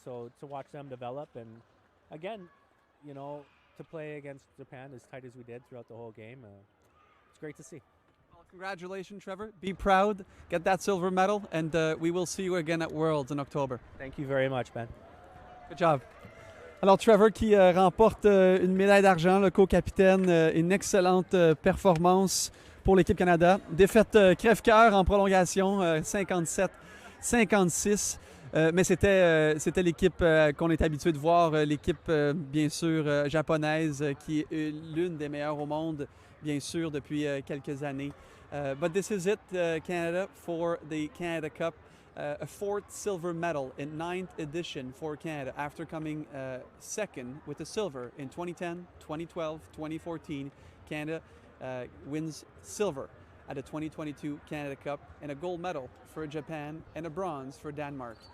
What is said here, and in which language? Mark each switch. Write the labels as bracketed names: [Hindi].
[English] So to watch them develop, and again, to play against Japan as tight as we did throughout the whole game, it's great to see. Congratulations, Trevor. Be proud, get that silver medal, and we will see you again at Worlds in October. Thank you very much, Ben. Good job. [French] Alors, Trevor qui remporte une médaille d'argent, le co-capitaine, une excellente performance pour l'équipe Canada. Défaite crève-cœur en prolongation, 57-56. Mais c'était l'équipe qu'on est habitué de voir, l'équipe bien sûr japonaise qui est l'une des meilleures au monde, bien sûr, depuis quelques années. [English] But this is it, Canada, for the Canada Cup. A fourth silver medal in 9th edition for Canada after coming second with the silver in 2010, 2012, 2014. Canada wins silver at the 2022 Canada Cup and a gold medal for Japan and a bronze for Denmark.